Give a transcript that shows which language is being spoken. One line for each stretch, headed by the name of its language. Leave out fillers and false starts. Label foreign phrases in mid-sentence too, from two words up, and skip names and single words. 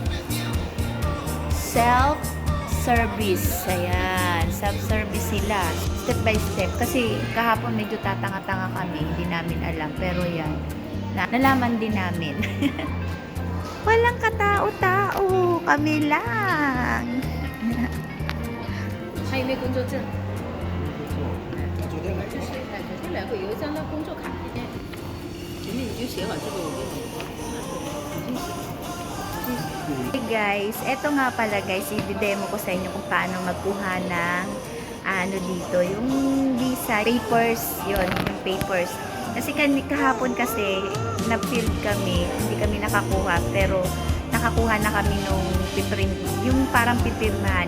Filipino: Self-service. Ayan. Self-service sila.
English: Step by step.
Filipino: Kasi, kahapon medyo tatanga-tanga kami. Hindi namin alam. Pero, yan. Nalaman din namin. Walang katao-tao. Kami lang.
Chinese: 还有没有工作证？就是后来会有一张那工作卡，前面你就写好这个，我给你拿出来，已经写。
English: Hey guys,
Filipino: eto nga pala guys, i-demo ko sa inyo kung paano magkuha ng ano dito, yung
English: visa papers,
Filipino: yon yung papers. Kasi kahapon kasi na-fill kami, hindi kami nakakuha, pero nakakuha na kami nung piprint, yung parang pipirmahan.